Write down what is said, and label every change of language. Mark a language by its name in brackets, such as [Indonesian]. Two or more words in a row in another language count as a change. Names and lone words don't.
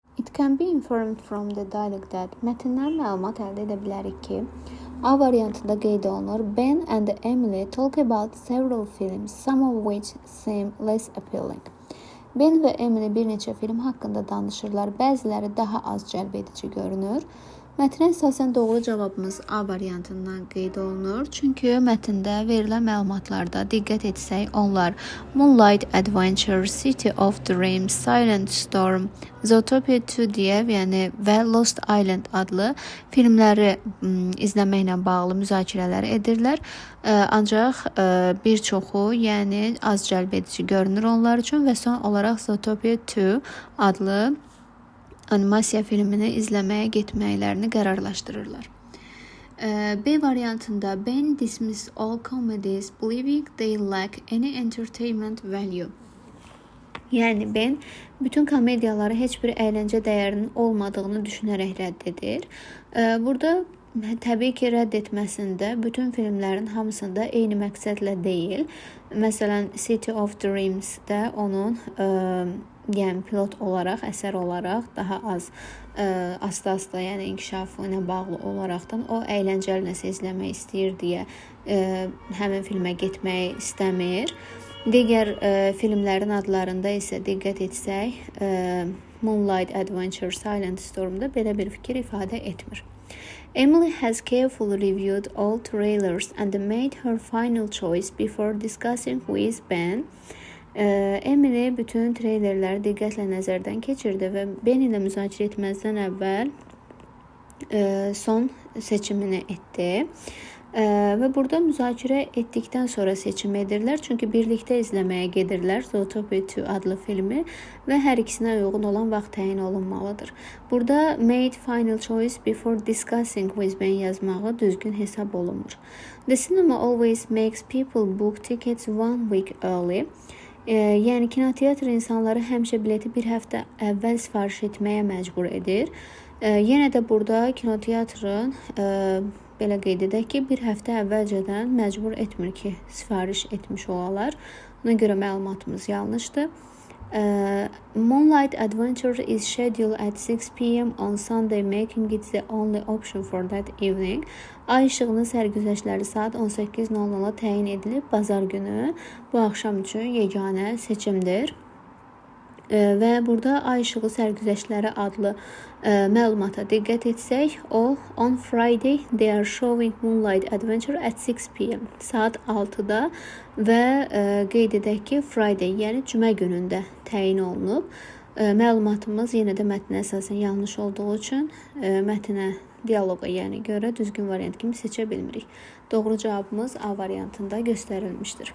[English] It can be inferred from the dialogue that [Azerbaijani] mətndən məlumat əldə edə bilərik ki, A variantında qeyd olunur. [English] Ben and Emily talk about several films, some of which seem less appealing. [Azerbaijani] Ben və Emily bir neçə film haqqında danışırlar, bəziləri daha az cəlb edici görünür. Mətnə əsasən doğru cavabımız A variantından qeyd olunur. Çünki mətndə verilən məlumatlarda diqqət etsək, onlar Moonlight Adventure, City of Dreams, Silent Storm, Zootopia 2 deyə, və Lost Island adlı filmləri izləməklə bağlı müzakirələr edirlər. Ancaq bir çoxu, az cəlb edici görünür onlar üçün və son olaraq Zootopia 2 adlı animasiya filmini izləməyə getməklərini qərarlaşdırırlar. B variantında [English] Ben dismiss all comedies believing they lack any entertainment value. [Azerbaijani] Yəni Ben bütün komediyaları heç bir əyləncə dəyərinin olmadığını düşünərək rədd edir. Burada təbii ki, rədd etməsində bütün filmlərin hamısında eyni məqsədlə deyil. Məsələn, City of Dreams-də onun pilot olaraq, əsər olaraq daha az asta-asta, inkişafı ilə bağlı olaraqdan o əyləncəli nəsə izləmək istəyir deyə həmin filmə getmək istəmir. Digər filmlərin adlarında isə diqqət etsək, Moonlight Adventure, Silent Storm'da belə bir fikir ifadə etmir. [English] Emily has carefully reviewed all trailers and made her final choice before discussing with Ben. [Azerbaijani] Emily bütün treylerləri diqqətlə nəzərdən keçirdi və Ben ilə müzakirə etməzdən əvvəl son seçimini etdi. Və burada müzakirə etdikdən sonra seçim edirlər. Çünki birlikdə izləməyə gedirlər Zootopia 2 adlı filmi və hər ikisinə uyğun olan vaxt təyin olunmalıdır. Burada [English] made final choice before discussing with Ben [Azerbaijani] yazmağı düzgün hesab olunmur. [English] The cinema always makes people book tickets 1 week early. [Azerbaijani] Yəni kinoteatr insanları həmişə bileti bir həftə əvvəl sifariş etməyə məcbur edir. Yenə də burada kinoteatrın belə qeyd edək ki, bir həftə əvvəlcədən məcbur etmir ki, sifariş etmiş olalar. Ona görə məlumatımız yanlışdır. [English] Moonlight Adventure is scheduled at 6 p.m. on Sunday, making it the only option for that evening. [Azerbaijani] Ay işığının sərgüzəştləri saat 18:00-a təyin edilib, bazar günü bu axşam üçün yeganə seçimdir. Və burada Ay işığı sərgüzəştləri adlı məlumata diqqət etsək, o [English] on Friday they are showing Moonlight Adventure at 6 p.m. [Azerbaijani] saat 6-da və qeyd edək ki, Friday, yəni cümə günündə təyin olunub. Məlumatımız yenə də mətnə əsasən yanlış olduğu üçün mətnə dialoqa görə düzgün variant kimi seçə bilmirik. Doğru cavabımız A variantında göstərilmişdir.